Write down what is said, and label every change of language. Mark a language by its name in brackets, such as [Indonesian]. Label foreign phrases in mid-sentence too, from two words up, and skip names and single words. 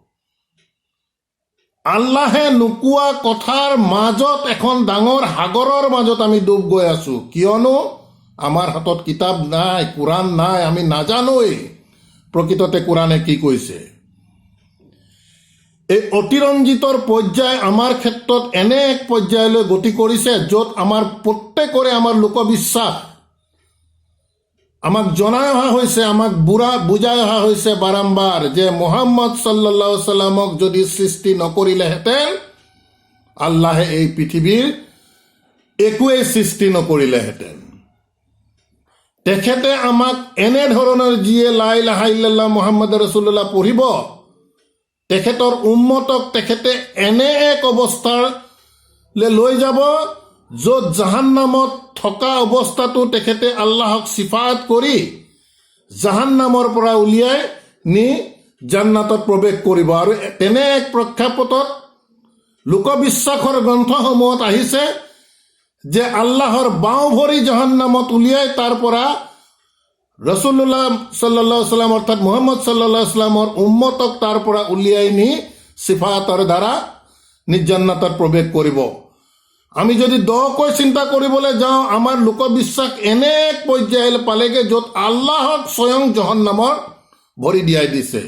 [Assamese] আল্লাহে নোকোৱা কথাৰ মাজত এখন ডাঙৰ সাগৰৰ মাজত আমি ডুব গৈ আছো, কিয়নো আমাৰ হাতত কিতাপ নাই, কোৰাণ নাই, আমি নাজানোৱেই প্ৰকৃততে কোৰাণে কি কৈছে। এই অতিৰঞ্জিতৰ পৰ্যায় আমাৰ ক্ষেত্ৰত এনে এক পৰ্যায়লৈ গতি কৰিছে য'ত আমাৰ প্ৰত্যেকৰে আমাৰ লোকবিশ্বাস আমাক জনাই অহা হৈছে, আমাক বুজাই অহা হৈছে বাৰম্বাৰ যে মুহাম্মদ [Arabic] صلى الله عليه وسلم [Assamese] যদি সৃষ্টি নকৰিলেহেঁতেন, আল্লাহে এই পৃথিৱীৰ একোৱেই সৃষ্টি নকৰিলেহেঁতেন। তেখেতে আমাক এনেধৰণৰ যিয়ে [Arabic] لا إله إلا الله محمد رسول الله [Assamese] পঢ়িব, তেখেতৰ উম্মতক তেখেতে এনে এক অৱস্থালৈ লৈ যাব য'ত জাহান্নামত থকা অৱস্থাটো তেখেতে আল্লাহক সিফাত কৰি জাহান্নামৰ পৰা উলিয়াই নি জান্নাতত প্ৰৱেশ কৰিব। আৰু তেনে এক প্ৰেক্ষাপটত লোকবিশ্বাসৰ গ্ৰন্থসমূহত আহিছে যে আল্লাহৰ বাওঁ ভৰি জাহান্নামত উলিয়াই তাৰ পৰা [Arabic] رسول الله صلى الله عليه وسلم [Assamese] অৰ্থাৎ মুহাম্মদ [Arabic] صلى الله عليه وسلم [Assamese] উম্মতক তাৰ পৰা উলিয়াই নি সিফাতৰ দ্বাৰা নিজ জান্নাতত প্ৰৱেশ কৰিব। আমি যদি দকৈ চিন্তা কৰিবলৈ যাওঁ, আমাৰ লোকবিশ্বাস এনে এক পৰ্যায় পালেগে য'ত আল্লাহক স্বয়ং জাহান্নামৰ ভৰি দিয়াই দিছে।